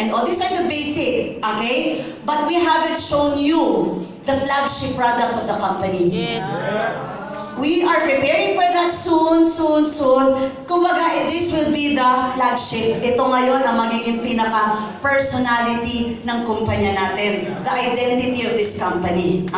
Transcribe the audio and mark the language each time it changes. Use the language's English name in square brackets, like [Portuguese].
[English] And all these are the basic. Okay? But we haven't shown you the flagship products of the company. Yes. We are preparing for that soon. Kumbaga, this will be the flagship. [Filipino] Ito ngayon ang magiging pinaka-personality ng kumpanya natin. [English] The identity of this company.